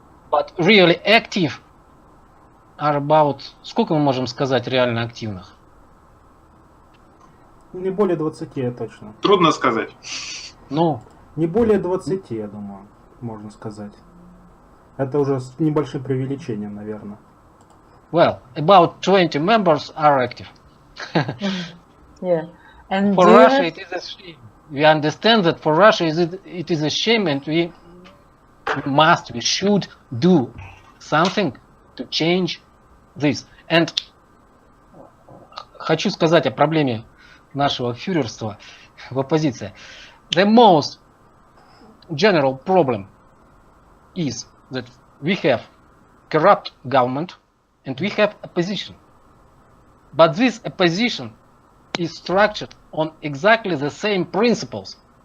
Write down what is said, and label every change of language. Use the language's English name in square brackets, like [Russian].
[English] But really active are about... [Russian] Сколько мы можем сказать реально активных? Не более 20 точно. Трудно сказать. Ну... Не более 20, я думаю, можно сказать. Это уже с небольшим преувеличением, наверное. [English] Well, about 20 members are active. Yeah. And for Russia, it is a shame. We understand that for Russia, it is a shame, and we should do something to change this. And [Russian] хочу сказать о проблеме нашего фюрерства в оппозиции. [English] The most general problem is that we have corrupt government and we have opposition. But this opposition is structured on exactly the same principles.